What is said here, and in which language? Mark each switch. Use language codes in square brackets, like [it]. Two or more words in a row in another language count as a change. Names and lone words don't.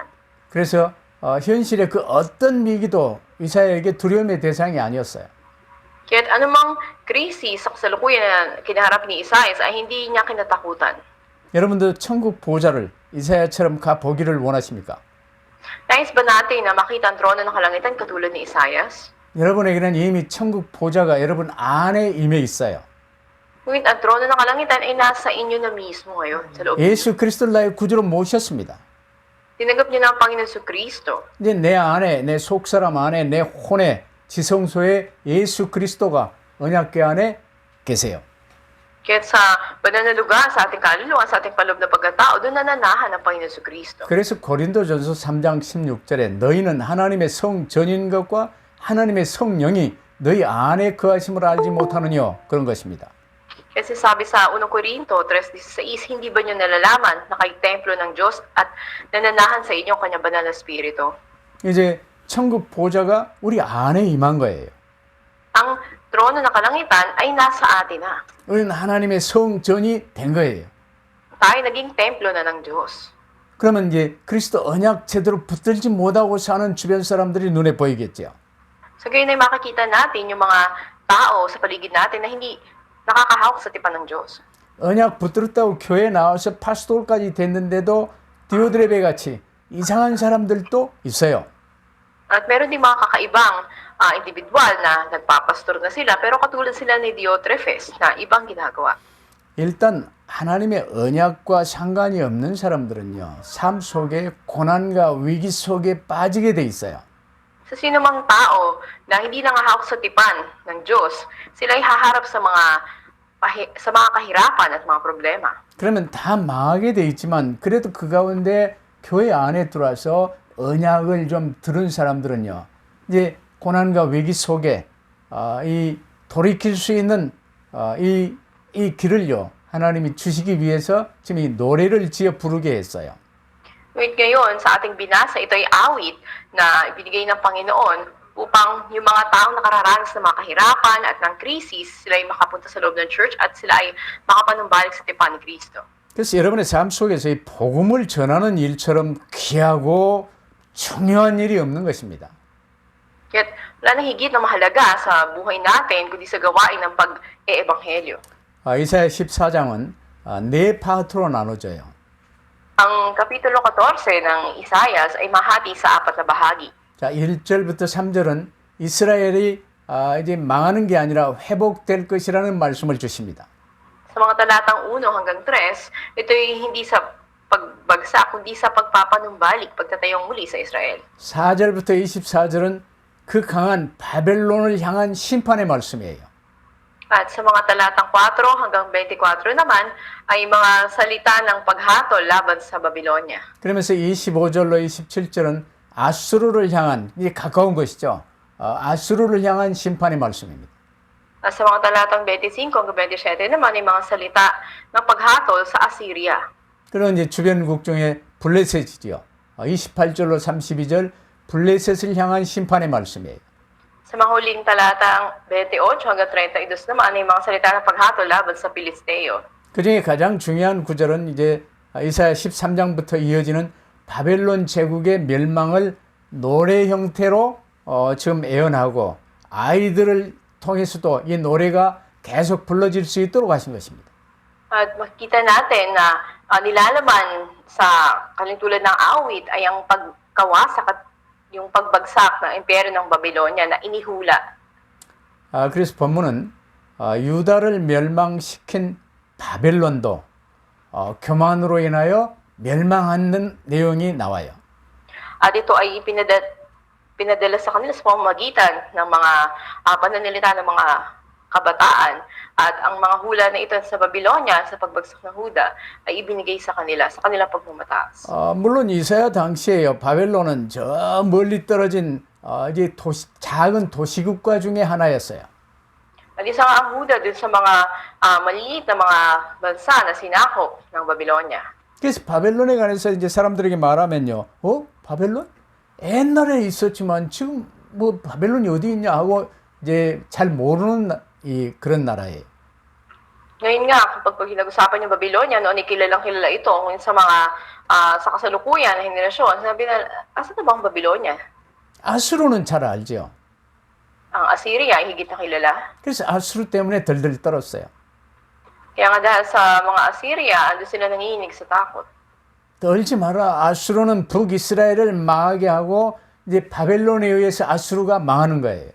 [ko] 그래서 현실의 그 어떤 위기도 이사야에게 두려움의 대상이 아니었어요. [tl] Kaya't anumang krisis sa kasalukuyan na kinaharap ni Isaiah ay hindi niya kinatakutan. [ko] 여러분도 천국 보좌를 이사야처럼 가 보기를 원하십니까? [tl] Nais ba natin na makita ang trono ng kalangitan katulad ni Isaiah? [ko] 여러분에게는 이미 천국 보좌가 여러분 안에 임해 있어요. [tl] Ngunit ang trono ng kalangitan ay nasa inyo na mismo ngayon sa loob. [ko] 예수 그리스도를 나의 구주로 모셨습니다. [tl] Tinanggap niyo na ang Panginoon sa Kristo. [ko] 이제 내 안에, 내 속사람 안에, 내 혼에, 지성소에 예수 그리스도가 언약궤 안에 계세요. [tl] Kaya't sa banal na lugar, sa ating kaluluwa, sa ating paloob na pagkatao, doon nananahan ang Panginoon Jesucristo. [ko] 그래서 고린도전서 3장 16절에 너희는 하나님의 성 전인 것과 하나님의 성령이 너희 안에 거하심을 알지 못하느냐 그런 것입니다. [tl] Kasi sabi sa 1 Corinto 3:16, hindi ba niyo nalalaman na kayo templo ng Diyos at nananahan sa inyo ang kanyang banal na Espiritu? [ko] 이제 천국 보좌가 우리 안에 임한 거예요. [tl] Ang trono ng kalangitan ay nasa atin na. [ko] 우리는 하나님의 성전이 된 거예요. [tl] Tayo naging templo na ng Diyos. [ko] 그러면 이제 그리스도 언약 제대로 붙들지 못하고 사는 주변 사람들이 눈에 보이겠죠. [tl] So gayon ay makikita natin yung mga tao sa paligid natin na hindi nakakahawak sa tipan ng Diyos. [ko] 언약 붙들었다고 교회 나와서 파스토까지 됐는데도 디오드레베 같이 이상한 사람들도 있어요. [tl] At meron din mga kakaibang individual na nagpapastor na sila pero katulad sila ni Diotrephes na ibang ginagawa. [ko] 일단 하나님의 언약과 상관이 없는 사람들은요, 삶 속에 고난과 위기 속에 빠지게 돼 있어요. [tl] Sa sino mang tao na hindi nangahawak sa tipan ng Diyos, sila ay haharap sa mga kahirapan at mga problema. [ko] 그러면 다 망하게 돼 있지만 그래도 그 가운데 교회 안에 들어와서 언약을 좀 들은 사람들은요, 이제 고난과 위기 속에 이 돌이킬 수 있는 이 길을요, 하나님이 주시기 위해서 지금 이 노래를 지어 부르게 했어요. [tl] Ngunit ngayon, sa ating binasa, ito ay awit na ibinigay ng Panginoon upang yung mga taong nakararanas ng mga kahirapan at ng krisis, sila ay makapunta sa loob ng church at sila ay makapanumbalik sa tipan ni Kristo. [ko] 그래서 여러분의 삶 속에서 이 복음을 전하는 일처럼 귀하고 중요한 일이 없는 것입니다. [tl] Kaya't wala nang higit na mahalaga sa buhay natin kundi sa gawain ng pag-e-ebanghelyo. [ko] 이사야 14장은 네 파트로 나눠져요. [tl] Ang Kapitulo 14 ng Isaias ay mahati sa 4 na bahagi. [ko] 자, 1절부터 3절은 이스라엘이 이제 망하는 게 아니라 회복될 것이라는 말씀을 주십니다. [tl] Sa mga talatang 1 hanggang 3, ito ay hindi sa pagbagsak, kundi sa pagpapanumbalik, pagtatayong muli sa Israel. [ko] 4절부터 24절은 그 강한 바벨론을 향한 심판의 말씀이에요. [tl] At sa mga talatang 4 hanggang 24 naman ay mga salita ng paghatol laban sa Babylonia. [ko] 그러면서 25절로 27절은 아수르를 향한, 이제 가까운 것이죠. 아수르를 향한 심판의 말씀입니다. [tl] At sa mga talatang 25 hanggang 27 naman ay mga salita ng paghatol sa Assyria. [ko] 그런 이제 주변국 중에 블레셋이지요. 28절로 32절 블레셋을 향한 심판의 말씀이에요. [tl] Sa mga huling talatang 28 hanggang 32 naman ay mga salita ng paghatol laban sa Pilisteo. [ko] 그 중에 가장 중요한 구절은 이제 이사야 13장부터 이어지는 바벨론 제국의 멸망을 노래 형태로 지금 예언하고 아이들을 통해서도 이 노래가 계속 불러질 수 있도록 하신 것입니다. [tl] At makikita natin na nilalaman sa kalintulad ng awit ay ang pagkawasak at yung pagbagsak ng imperyo ng Babylonia na inihula. [ko] 그래서 본문은 유다를 멸망시킨 바벨론도 교만으로 인하여 멸망하는 내용이 나와요. [tl] At ito ay pinadala sa kanila sa pamamagitan ng mga pananalita ng mga kabataan. At ang mga hula na ito sa Babylonia, sa pagbagsak ng Huda, ay ibinigay sa kanila, sa kanilang pagmamataas. [ko] 물론 이사야 당시에요. 바벨론은 저 멀리 떨어진 이제 작은 도시국가 중에 하나였어요. [tl] At isa nga ang Huda dun sa mga maliliit na mga bansa na sinakop ng Babylonia. [ko] 그래서 바벨론에 관해서 이제 사람들에게 말하면요. 바벨론? 옛날에 있었지만 지금 뭐 바벨론이 어디 있냐 하고 이제 잘 모르는 그런 나라예요. [tl] Ngayon nga, kapag pinag-usapan yung Babylonia, noon ay kilalang kilala ito. Ngayon sa mga sa kasalukuyan na henerasyon, sabi na, asa na ba ang Babylonia? [ko] 아수르는 잘 알죠. [tl] Ang Assyria ay higit na kilala. [ko] 그래서 아수르 때문에 덜덜 떨었어요. [tl] Kaya nga dahil sa mga Assyria, ando sila nanginginig sa takot. [ko] 떨지 마라. 아수르는 북이스라엘을 망하게 하고 이제 바벨론에 의해서 아수르가 망하는 거예요.